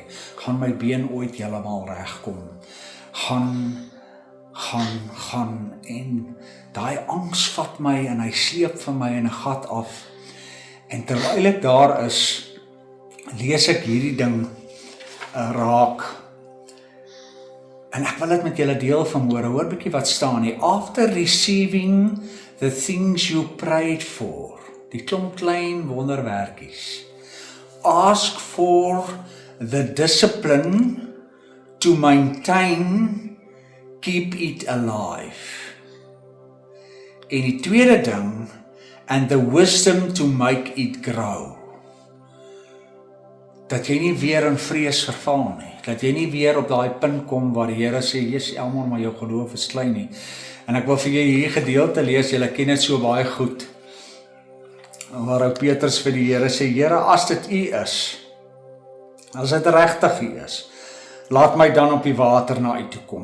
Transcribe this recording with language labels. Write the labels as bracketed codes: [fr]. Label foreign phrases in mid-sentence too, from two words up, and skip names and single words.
[af] Gaan my been ooit heeltemal regkom? Gaan, en daai angs vat my, en hy sleep vir my in 'n gat af. En terwyl ek daar is, lees ek hierdie ding raak. En ek wil dit met julle deel vanmôre. Hoor bietjie wat staan hier. [en] After receiving the things you prayed for, [af] die klomp klein wonderwerkies, [en] ask for the discipline to maintain, keep it alive. [af] En die tweede ding, [en] and the wisdom to make it grow. [af] Dat jy nie weer in vrees verval nie, dat jy nie weer op daai punt kom waar die Here sê, Jesus Elmore, maar jou geloof is klein nie. En ek wil vir jy hier gedeelte lees, julle ken dit so baie goed, waar ou Petrus vir die Here sê, Here, as dit U is, as dit regtig U is, laat my dan op die water na U toe kom.